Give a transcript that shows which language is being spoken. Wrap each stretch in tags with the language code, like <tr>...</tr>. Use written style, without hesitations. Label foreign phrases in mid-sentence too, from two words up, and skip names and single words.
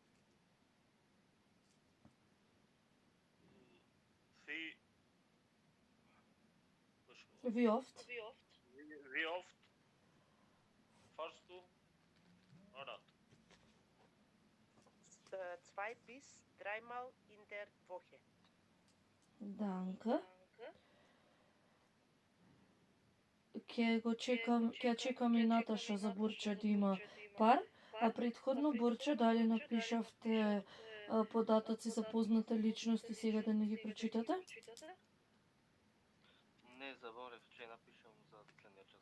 <de>Wie oft? Wie oft fahrst du Fahrrad? 2 bis 3 Mal in der Woche. Danke.</de> <mk>Ќе чекам и Наташа за Бурча да има пар, а претходно Бурча дали напишавте податоци за познати личности, сега да не ги прочитате? Не, заборев, че напишам за следниот час.</mk>